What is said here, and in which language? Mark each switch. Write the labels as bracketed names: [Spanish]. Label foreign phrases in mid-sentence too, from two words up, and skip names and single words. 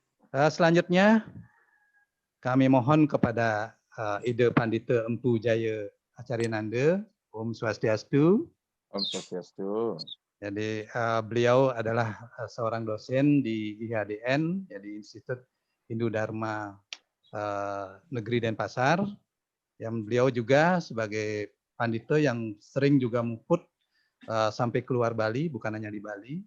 [Indonesian] Selanjutnya kami mohon kepada Ida Pandita Empu Jaya Acarinanda, [Sanskrit] Om Swastiastu. Om Swastiastu. [Indonesian] Jadi beliau adalah seorang dosen di IHDN, jadi Institut Hindu Dharma Negeri Denpasar. Yang beliau juga sebagai pandita yang sering juga muput sampai keluar Bali, bukan hanya di Bali.